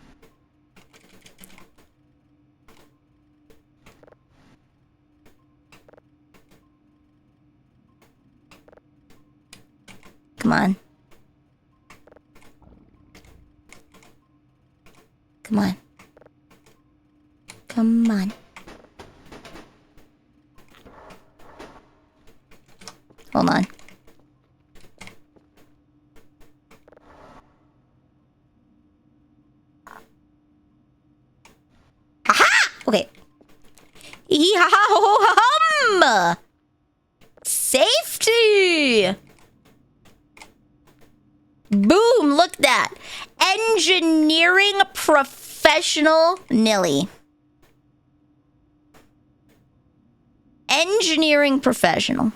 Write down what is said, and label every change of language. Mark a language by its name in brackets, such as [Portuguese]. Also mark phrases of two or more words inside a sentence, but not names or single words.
[English] Come on. Come on. Come on. Hold on. Aha! Okay. Hee-ha-ha-ho-ha-hum! Safety! Boom! Look at that. Engineering professional Nillie. Engineering professional.